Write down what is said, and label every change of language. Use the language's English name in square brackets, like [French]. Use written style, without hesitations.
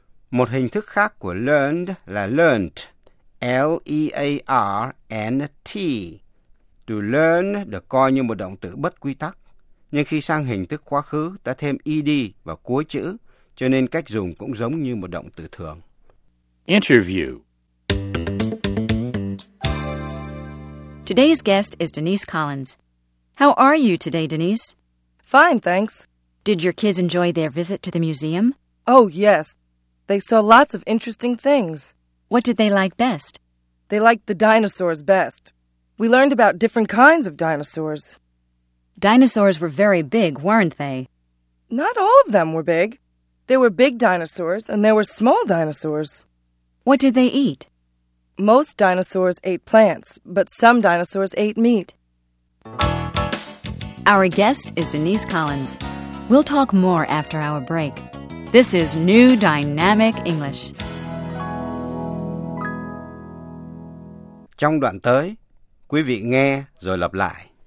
[Vietnamese] Một hình thức khác của learned là learnt. L-E-A-R-N-T. To learn được coi như một động từ bất quy tắc. Nhưng khi sang hình thức quá khứ, ta thêm ed vào cuối chữ, cho nên cách dùng cũng giống như một động từ thường. [English] Interview. Today's guest is Denise Collins. How are you today, Denise? Fine, thanks. Did your kids enjoy their visit to the museum? Oh, yes. They saw lots of interesting things. What did they like best? They liked the dinosaurs best. We learned about different kinds of dinosaurs. Dinosaurs were very big, weren't they? Not all of them were big. There were big dinosaurs and there were small dinosaurs. What did they eat? Most dinosaurs ate plants, but some dinosaurs ate meat. Our guest is Denise Collins. We'll talk more after our break. This is New Dynamic English. [Vietnamese] Trong đoạn tới, quý vị nghe rồi lặp lại.